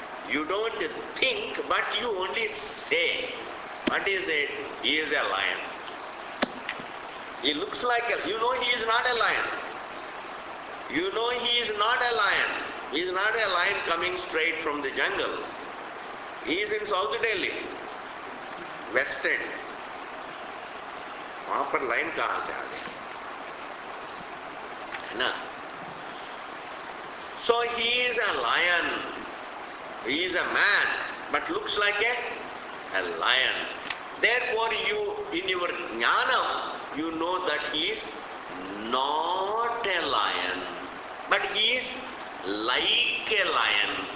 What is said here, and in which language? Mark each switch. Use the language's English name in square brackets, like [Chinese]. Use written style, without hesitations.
[English] You don't think, but you only say. What is it? He is a lion. He looks like a, you know he is not a lion. You know he is not a lion. He is not a lion coming straight from the jungle. He is in South Delhi, West End. [Hindi] वहाँ पर line कहाँ से आ गई, है ना? [English] So he is a lion. He is a man, but looks like a lion. Therefore, you, in your jnanam, you know that he is not a lion, but he is like a lion.